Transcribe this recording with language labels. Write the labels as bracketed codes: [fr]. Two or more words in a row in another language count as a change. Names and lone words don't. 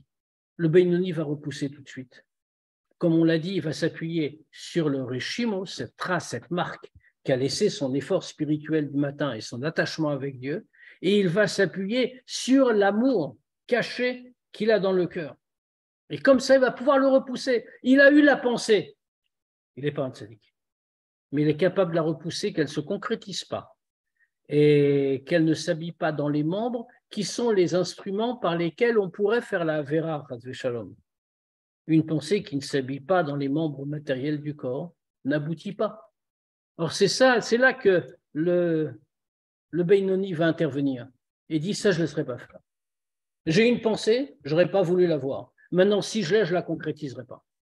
[fr] Le Beinoni va repousser tout de suite. Comme on l'a dit, il va s'appuyer sur le Reshimo, cette trace, cette marque qu'a laissé son effort spirituel du matin et son attachement avec Dieu, et il va s'appuyer sur l'amour caché qu'il a dans le cœur. Et comme ça, il va pouvoir le repousser. Il a eu la pensée. Il n'est pas un tzaddik. Mais il est capable de la repousser, qu'elle ne se concrétise pas et qu'elle ne s'habille pas dans les membres qui sont les instruments par lesquels on pourrait faire la Avera, [he] חס ושלום. [fr] Une pensée qui ne s'habille pas dans les membres matériels du corps n'aboutit pas. Or, c'est là que le Beinoni va intervenir et dit ça, je ne laisserai pas faire. J'ai une pensée, je n'aurais pas voulu la voir. Maintenant, si je l'ai, je ne la concrétiserai pas.